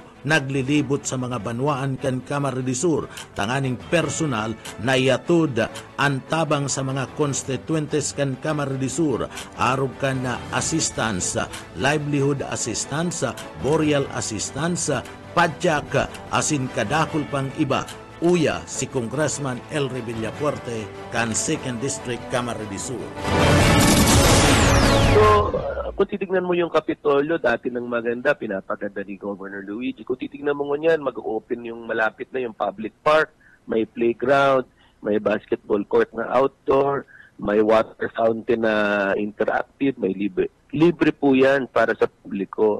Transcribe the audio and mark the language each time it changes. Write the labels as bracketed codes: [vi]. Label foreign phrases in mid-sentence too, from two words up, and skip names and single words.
[bik] Naglilibot sa mga banwaan kan Camarines Sur, tanganing personal na yatod ang tabang sa mga constituentes kan Camarines Sur, arog kan na assistance, [en] livelihood assistance, burial assistance, [bik] padyak, asin kadakol pang iba. Uya si Congressman Elry Villafuerte kan 2nd District Camarines Sur. So, [tl] kung titignan mo yung Kapitolyo, dati ng maganda, pinapaganda ni Governor Luigi. Kung titignan mo ngunyan, mag-open yung malapit na yung [en] public park, [tl] may playground, may [en] basketball court [tl] na outdoor, may [en] water fountain [tl] na interactive, may libre po yan para sa publiko.